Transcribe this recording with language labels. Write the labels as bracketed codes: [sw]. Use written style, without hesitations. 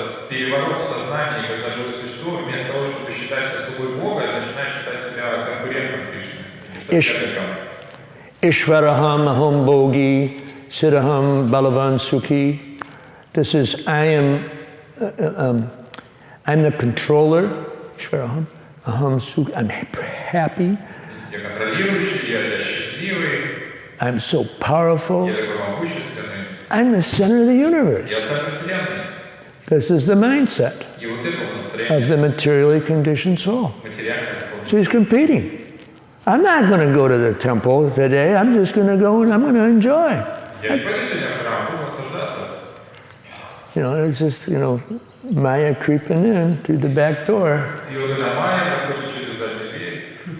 [ru] Переворот в сознании, когда живое существо вместо того, чтобы считать себя слугой Бога, начинает считать себя конкурентом Кришны. [sa] Ishvaraham aham bogi Siddhaham Balavan Sukhi. [en] This is, I'm the controller. [sa] Shvaraham. Aham Sukhi. [en] I'm happy. [ru] Я контролирующий, я счастливый. [en] I'm so powerful. [ru] Я такой могущественный. [en] I'm the center of the universe. [ru] Я центр вселенной. [en] This is the mindset [ru] И вот это вот настроение [en] of the materially conditioned soul. [ru] материального. [en] So he's competing. I'm not going to go to the temple today. I'm just going to go and I'm going to enjoy. [ru] Я не пойду сегодня в храм, буду наслаждаться. [en] You know, it's just, you know, Maya creeping in through the back door. [ru] И вот эта майя заходит через заднюю дверь.